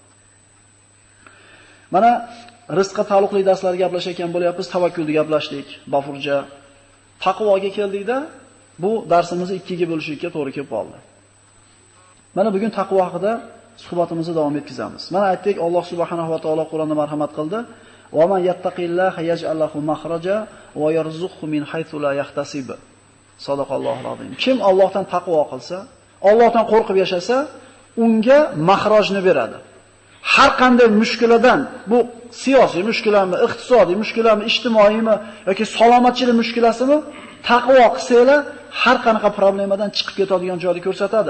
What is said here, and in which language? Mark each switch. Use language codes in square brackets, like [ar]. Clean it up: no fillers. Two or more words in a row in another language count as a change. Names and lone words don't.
[uz] Mana rizqqa taalluqli darslarga gaplashayotgan bo'lyapmiz, tavakkulni gaplashdik, Bafurja. Taqvoga keldikda, bu darsimizni ikkiga bo'lishga to'g'ri kelib qoldi. Mana bugun taqvo haqida suhbatimizni davom etkazamiz. Mana aytdik, Alloh [ar] سبحانه وتعالى [uz] Qur'onda marhamat qildi. [ar] ومن يتق الله يجعل له مخرجا ويرزقه من حيث لا يحتسب. صدق الله العظيم. [uz] Kim Allohdan taqvo qilsa, Allohdan qo'rqib yashasa, unga mahrojni beradi. Har qanday mushkuladan, bu siyosiy mushkulami, iqtisodiy mushkulami, ijtimoiymi yoki salomatchilik mushkulasimi, taqvo qilsanglar har qanaqa problemadan chiqib ketadigan joyni ko'rsatadi.